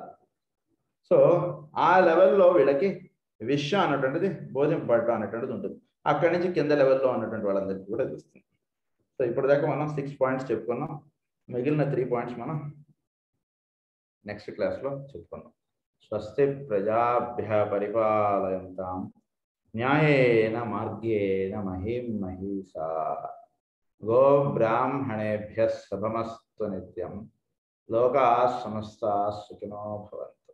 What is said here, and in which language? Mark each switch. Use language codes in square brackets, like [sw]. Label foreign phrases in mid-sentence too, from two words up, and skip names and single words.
[te] సో ఆ లెవెల్లో వీళ్ళకి విషయం అన్నటువంటిది బోధింపబడటం అనేటువంటిది ఉంటుంది. అక్కడి నుంచి కింద లెవెల్లో ఉన్నటువంటి వాళ్ళందరికీ కూడా తెలుస్తుంది. సో ఇప్పటిదాకా మనం 6 పాయింట్స్ చెప్పుకున్నాం. మిగిలిన 3 పాయింట్స్ మనం [en] next class [te] చెప్పుకున్నాం. [sa] స్వస్తి ప్రజాభ్య పరిపాలయంతాం న్యాయేన మార్గేణ మహిం మహీషా గో బ్రాహ్మణేభ్యః శుభమస్తు నిత్యం లోకాః సమస్తాః సుఖినో భవంతు.